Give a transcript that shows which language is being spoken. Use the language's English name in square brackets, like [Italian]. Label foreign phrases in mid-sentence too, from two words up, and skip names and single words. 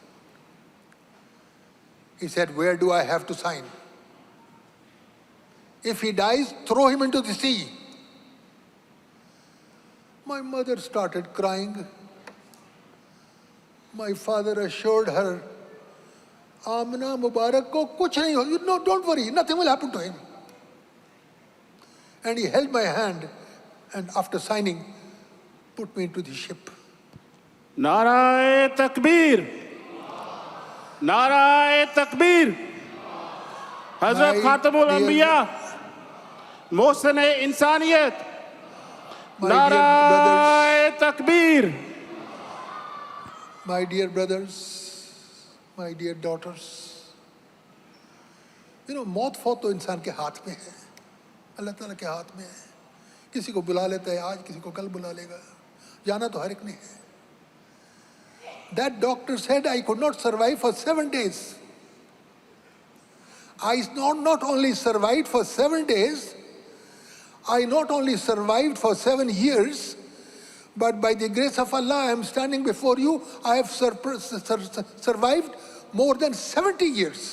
[English] He said, where do I have to sign? If he dies, throw him into the sea. My mother started crying. My father assured her, [Urdu] مولانا مبارک کو کچھ نہیں ہو. [English] No, don't worry, nothing will happen to him. And he held my hand and after signing, put me into the ship. [Urdu] نعرۂ تکبیر! نعرۂ تکبیر! حضرت خاتم الانبیاء! محسنِ انسانیت! نعرۂ تکبیر! [English] My dear brothers, my dear daughters, you know, [Urdu] موت فوت تو انسان کے ہاتھ میں ہے، اللہ تعالیٰ کے ہاتھ میں ہے. کسی کو بلا لیتا ہے آج، کسی کو کل بلا لے گا، جانا تو ہر ایک نے ہے. [English] That doctor said I could not survive for 7 days. I not only survived for 7 days, I not only survived for 7 years, but by the grace of Allah, I am standing before you, I have survived more than 70 years.